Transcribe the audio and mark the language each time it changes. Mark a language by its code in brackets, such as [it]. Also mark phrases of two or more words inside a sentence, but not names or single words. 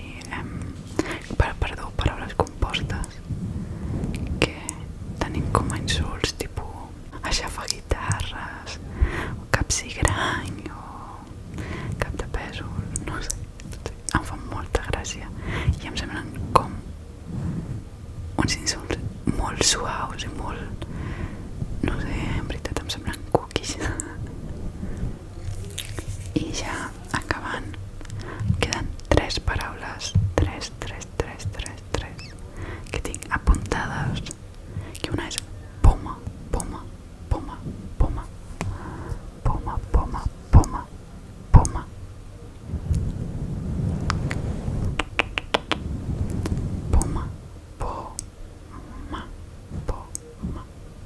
[ca] perdó, paraules compostes que tenim com a insults, tipus aixafaguitarres o capsigrany o cap de pèsol, no sé, em fan molta gràcia i em semblen com uns insults molt suaus i molt, no sé, en veritat em semblen cookies. I ja acabant, queden 3 paraules, 3 que tinc apuntades, que una és poma, poma, poma, poma, poma, poma, poma, poma. Poma, poma, poma.